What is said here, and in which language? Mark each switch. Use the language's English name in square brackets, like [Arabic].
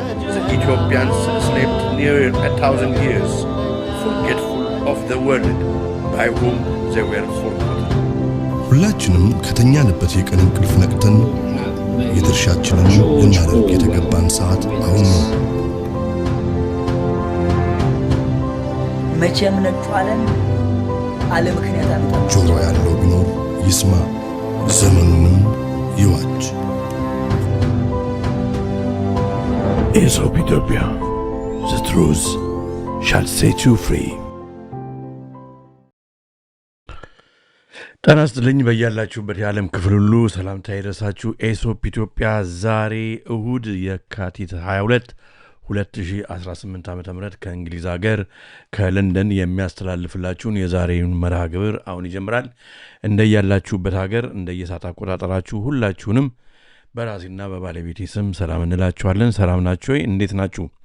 [English] The Ethiopians slept near 1,000 years, forgetful of the world by whom they were forgotten. [Amharic] ሁላችንም ከተኛንበት የቀን እንቅልፍ ነቅተን የድርሻችንን ልናደርግ የተገባን ሰዓት አሁን ነው። መቼም ነጩ ዓለም አለ ምክንያት አመጣ። ጆሮ ያለው ቢኖር ይስማ፣ ዘመኑንም ይዋጅ። [English] Aesop Ethiopia, the truth shall set you free. [Amharic] ጤና ይስጥልኝ በያላችሁበት የዓለም ክፍል ሁሉ ሰላምታ ይድረሳችሁ። ኤሶፕ ኢትዮጵያ ዛሬ እሁድ የካቲት 22 2018 ዓ.ም ከእንግሊዝ ሀገር ከለንደን የሚያስተላልፍላችሁን የዛሬውን መርሃ ግብር አሁን ይጀምራል። እንደያላችሁበት ሀገር እንደየሰዓት አቆጣጠራችሁ ሁላችሁንም በራሴና በባለቤቴ ስም ሰላም እንላችኋለን። ሰላም ናችሁ ወይ? እንዴት ናችሁ?